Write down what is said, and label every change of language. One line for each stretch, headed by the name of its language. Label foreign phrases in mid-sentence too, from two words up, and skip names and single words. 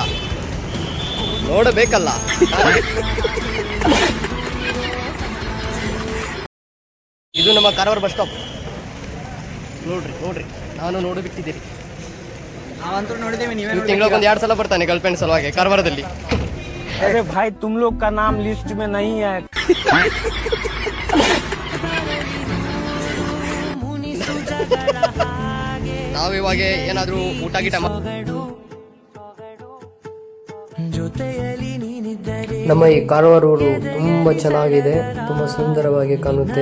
Kannada: ನೋಡಬೇಕಲ್ಲ. ಇದು ನಮ್ಮ ಕಾರವಾರ
English: bus stop.
Kannada: ನೋಡ್ರಿ ನಾನು ನೋಡಿಬಿಟ್ಟಿದ್ದೀರಿ. ನಾವಂತೂ ನೋಡಿದ್ದೇವೆ. ನೀವೇ ತಿಂಗಳಿಗೆ 2 ಸಲ ಬರ್ತಾನೆ
English: girl friend
Kannada: ಸಲುವಾಗಿ ಕಾರವಾರದಲ್ಲಿ.
Hindi: अरे भाई तुम लोग का नाम लिस्ट में नहीं है.
Kannada: ನಾವಿವಾಗ ಏನಾದ್ರೂ ಊಟ ಗೀಟ ನಮ್ಮ ಈ ಕಾರವಾರ ಊರು ತುಂಬ ಚೆನ್ನಾಗಿದೆ, ತುಂಬ ಸುಂದರವಾಗಿ ಕಾಣುತ್ತೆ.